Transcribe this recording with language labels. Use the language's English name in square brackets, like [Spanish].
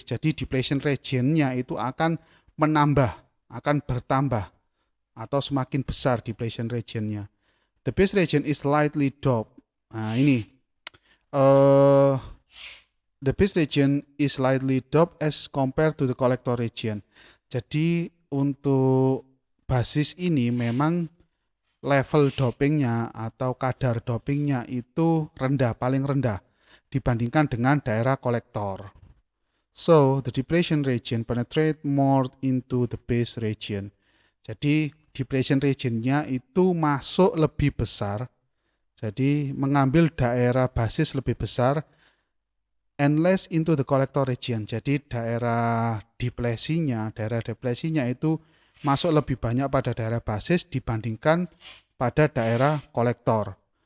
[Indonesian] Jadi depletion region-nya itu akan menambah, akan bertambah atau semakin besar depletion region-nya. [English] The base region is slightly doped. Nah ini, the base region is slightly doped as compared to the collector region. [Indonesian] Jadi untuk basis ini memang level dopingnya atau kadar dopingnya itu rendah, paling rendah dibandingkan dengan daerah kolektor. [English] So, the depletion region penetrate more into the base region. [Indonesian] Jadi, depletion regionnya itu masuk lebih besar. Jadi, mengambil daerah basis lebih besar [English] and less into the collector region. [Indonesian] Jadi, daerah deplesinya itu masuk lebih banyak pada daerah basis dibandingkan pada daerah kolektor.